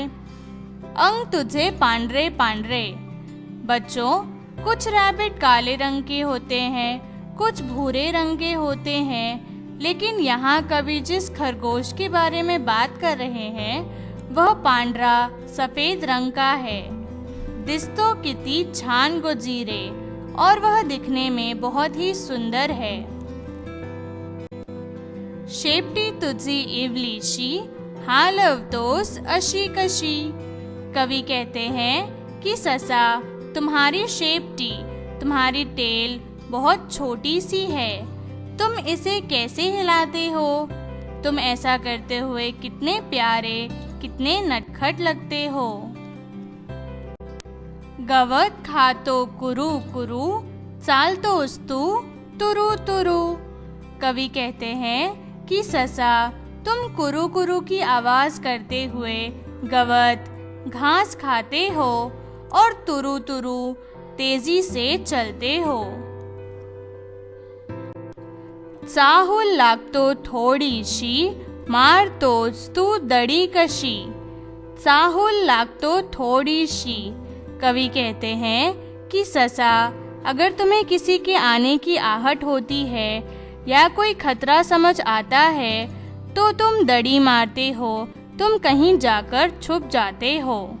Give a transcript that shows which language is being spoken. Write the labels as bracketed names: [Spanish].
[Marathi] अंग तुझे पांढरे पांढरे। [Hindi] बच्चों, कुछ रैबिट काले रंग के होते हैं, कुछ भूरे रंग के होते हैं, लेकिन यहाँ कवि जिस खरगोश के बारे में बात कर रहे हैं वह पांढरा सफेद रंग का है। [Marathi] दिस्तो किती छान गोजीरे, [Hindi] और वह दिखने में बहुत ही सुंदर है। [Marathi] शेपटी तुझी इवलीशी, हालवतोस अशी कशी। [Hindi] कवि कहते हैं कि ससा, तुम्हारी शेपटी, तुम्हारी टेल बहुत छोटी सी है। तुम इसे कैसे हिलाते हो? तुम ऐसा करते हुए कितने प्यारे, कितने नटखट लगते हो। [Marathi] गवत खातो कुरु कुरु, चालतोस्तु तुरु तुरु। [Hindi] कवि कहते हैं कि ससा, तुम कुरु कुरु की आवाज करते हुए गवत, घास खाते हो और तुरु तुरु तेजी से चलते हो। [Marathi] चाहूल लागतो थोडीशी, मारतोस तू दडी कशी। चाहूल लागतो थोडीशी। [Hindi] कवि कहते हैं कि ससा, अगर तुम्हें किसी के आने की आहट होती है या कोई खतरा समझ आता है तो तुम दड़ी मारते हो, तुम कहीं जाकर छुप जाते हो।